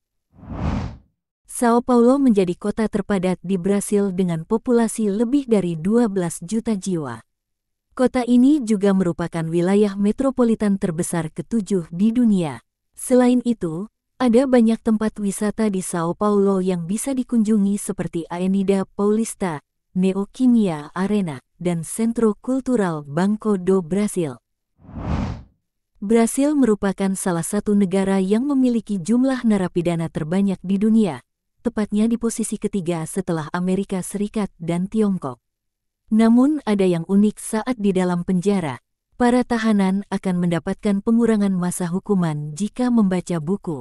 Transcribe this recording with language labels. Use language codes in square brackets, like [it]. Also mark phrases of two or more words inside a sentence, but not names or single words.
[id] Sao Paulo menjadi kota terpadat di Brasil dengan populasi lebih dari 12 juta jiwa. Kota ini juga merupakan wilayah metropolitan terbesar ke-7 di dunia. Selain itu, ada banyak tempat wisata di Sao Paulo yang bisa dikunjungi seperti Avenida Paulista, Neoquímica Arena, dan Centro Cultural Banco do Brasil. Brasil merupakan salah satu negara yang memiliki jumlah narapidana terbanyak di dunia, tepatnya di posisi ketiga setelah Amerika Serikat dan Tiongkok. Namun ada yang unik saat di dalam penjara. Para tahanan akan mendapatkan pengurangan masa hukuman jika membaca buku.